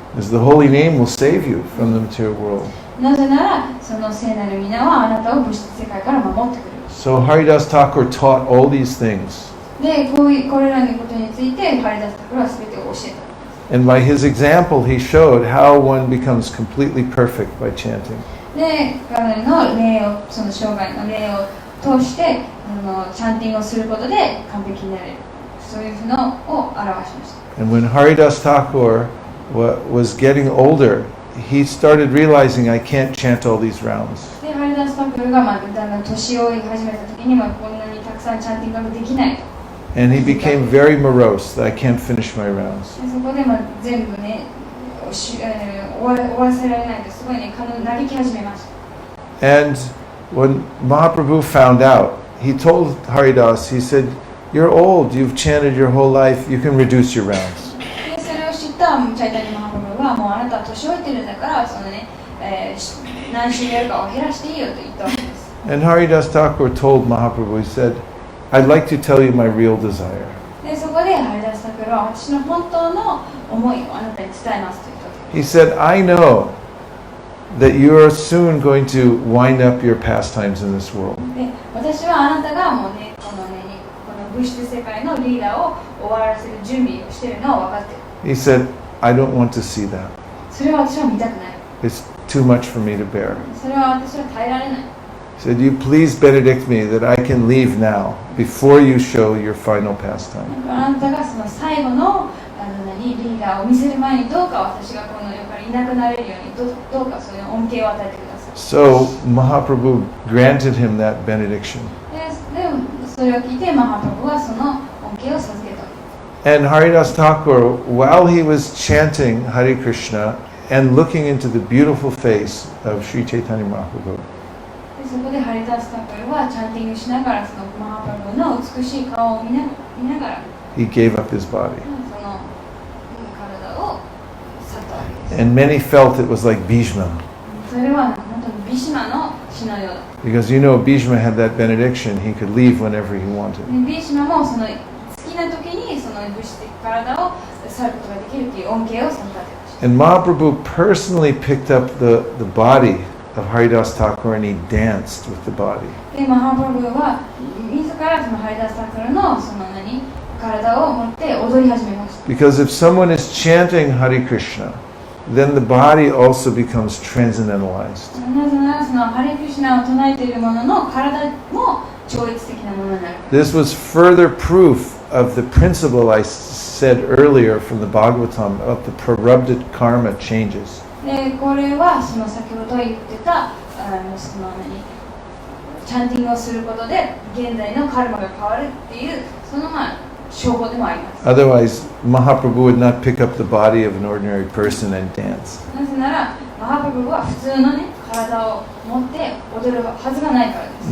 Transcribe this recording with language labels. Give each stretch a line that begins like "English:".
English: Because the holy name will save you from the material world.
Japanese: なぜならその聖なる皆はあなたを物質世界から守ってくれる。
English: So Haridasa Thakur taught all these things.
Japanese: でこれらのことについてハリダス・タクルは全てを教えた。
English: And by his example, he showed how one becomes completely perfect by chanting.
Japanese: で彼の例をその生涯の例を通してチャンティングをすることで完璧になれる、そういうのを表しました。
English: And when Haridasa Thakur was getting older, he started realizing I can't chant all these rounds.
Japanese: でハリダス・タクルがだんだん年を追い始めた時にこんなにたくさんチャンティングができない。
English: And he became very morose that I can't finish my rounds.
Japanese: でそこで全部ね終わらせられないとすごいね嘆き始めました。
English: And when Mahaprabhu found out, he told Haridas, he said, you're old, you've chanted your whole life, you can reduce your rounds.
Japanese: でそれを知ったチャイタニ・マハプロがもうあなたは年老いてるんだからそのね、何週やるかを減らしていいよと言ったわけです。
English: And Haridas Thakur told Mahaprabhu, he said, I'd like to tell you my real desire.
Japanese: でそこでハリダス・タクルは私の本当の思いをあなたに伝えますと言ったわけです。
English: He said, I know that you are soon going to wind up your pastimes in this world.
Japanese: で私はあなたがもうねこの物質世界のリーダーを終わらせる準備をしているのは分かっている。
English: He said, I don't want to see that.
Japanese: それは私は見たくない。
English: It's too much for me to bear.
Japanese: それは私は耐えられない。
English: He said, you please benedict me that I can leave now before you show your final pastime.
Japanese: あなたがその最後のリーダーを見せる前にどうか私がこの世からいなくなれるようにどうかそういう恩恵を与えてください。
English: So Mahaprabhu granted him that benediction.
Japanese: でそれを聞いてマハプラブはその恩恵を授けた。
English: And Haridas Thakur, while he was chanting Hare Krishna and looking into the beautiful face of Sri Chaitanya Mahaprabhu,
Japanese: でそこでハリダス・タクルはチャンティングしながらそのマハプラブの美しい顔を見ながら
English: he gave up his body.
Japanese: その体を去ったわけです。
English: And many felt it was like Bhishma.
Japanese: それは本当にビシマの死のようだ。
English: Because Bhishma had that benediction, he could leave whenever he wanted.
Japanese: ビシマもその好きな時にその物質的体を去ることができるという恩恵を授かっていました。
English: And Mahaprabhu personally picked up the body of Haridas Thakur and he danced with the body.
Japanese: でマハプラブは自らそのハリダス・タクルの体を持って踊り始めました。
English: Because if someone is chanting Hare Krishna, then the body also becomes transcendentalized.
Japanese: なぜならそのハリクリシュナを唱えているものの体も超越的なものになる。
English: This was further proof of the principle I said earlier from the Bhagavatam of the prarabdha karma changes.
Japanese: でこれはその先ほど言ってたそのチャンティングをすることで現在のカルマが変わるっていうその証拠でもあります。
English: Otherwise, Mahaprabhu would not pick up the body of an ordinary person and dance.
Japanese: なぜならマハプラブは普通のね体を持って踊るはずがないからです。